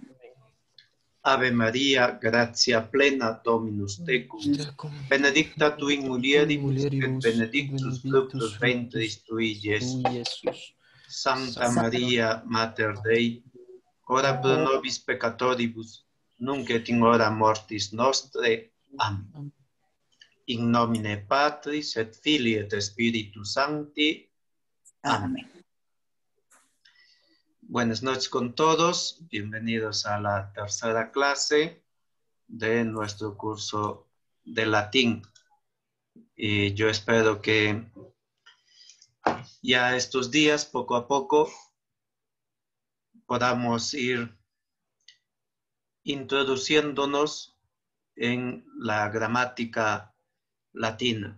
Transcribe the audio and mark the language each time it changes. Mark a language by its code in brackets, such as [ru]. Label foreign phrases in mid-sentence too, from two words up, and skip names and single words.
[la] Ave Maria, gratia plena, Dominus tecum, benedicta tu in mulieribus, et benedictus fructus ventris tui, Iesus. Santa Maria, Mater Dei, ora pro nobis peccatoribus, nunc et in hora mortis nostre. Amen. In nomine Patris et Filii et Spiritus Sancti. Amén. [es] Buenas noches con todos, bienvenidos a la tercera clase de nuestro curso de latín. Y yo espero que ya estos días, poco a poco, podamos ir introduciéndonos en la gramática latina.